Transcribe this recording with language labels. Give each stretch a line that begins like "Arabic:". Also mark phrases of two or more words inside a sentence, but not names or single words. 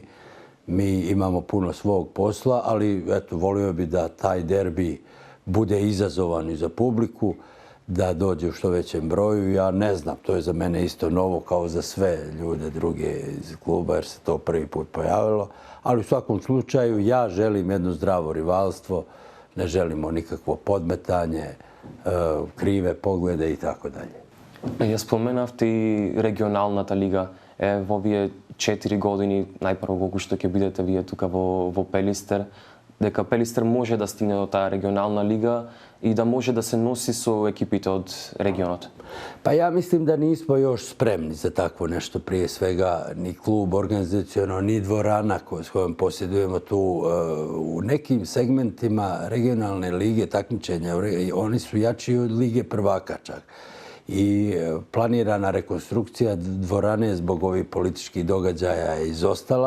Serbian: Mi imamo puno svog posla, ali eto, volio bi da taj derbi bude izazovan i za publiku, da dođe u što većem broju. Ja ne znam, to je za mene isto novo kao za sve ljude druge iz kluba, jer se to prvi put pojavilo. Ali u svakom slučaju ja želim jedno zdravo rivalstvo, ne želimo nikakvo podmetanje, krive poglede i tako dalje.
Macedonian: Ја споменавте и регионалната лига. Во овие 4 години, најпрво кога што ќе бидете вие тука во Пелистер, дека Пелистер може да стигне до таа регионална лига и да може да се носи со екипите од регионот?
Serbian: Pa ja mislim da nismo još spremni za takvo nešto, prije svega ni klub organizaciono, ni dvorana s kojom posjedujemo tu. U nekim segmentima regionalne lige takmičenja, oni su jači od lige prvaka čak. I planirana rekonstrukcija dvorane zbog ovih političkih događaja je izostala.